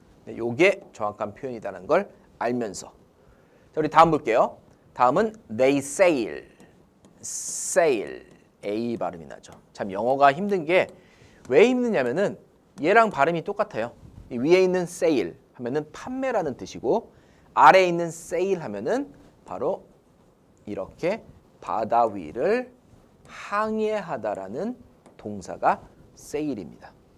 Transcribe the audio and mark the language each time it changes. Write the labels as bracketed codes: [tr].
[ko] 근데 요게 정확한 표현이라는 걸 알면서. 자, 우리 다음 볼게요. [en] 다음은 they sail. [ko] sail. A 발음이 나죠. 참 영어가 힘든 게 왜 힘드냐면은 얘랑 발음이 똑같아요. 이 위에 있는 sail 하면은 판매라는 뜻이고 아래에 있는 sail 하면은 바로 이렇게 바다 위를 항해하다라는 동사가 sail입니다.